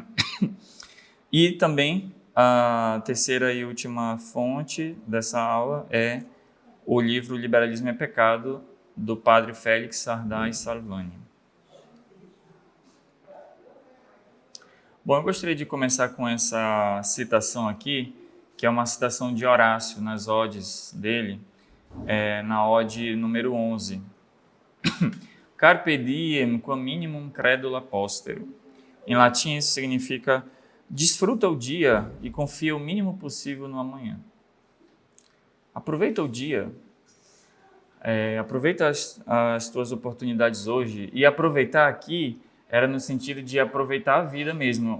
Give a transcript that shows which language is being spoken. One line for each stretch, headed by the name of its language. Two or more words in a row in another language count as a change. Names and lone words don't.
Portuguese: E também a terceira e última fonte dessa aula é o livro Liberalismo é Pecado, do padre Félix Sarda Salvani. Bom, eu gostaria de começar com essa citação aqui, que é uma citação de Horácio nas odes dele, na ode número 11.
Latin: Carpe diem quam minimum credula postero.
Portuguese: Em latim isso significa: desfruta o dia e confia o mínimo possível no amanhã. Aproveita o dia, aproveita as tuas oportunidades hoje. E aproveitar aqui era no sentido de aproveitar a vida mesmo.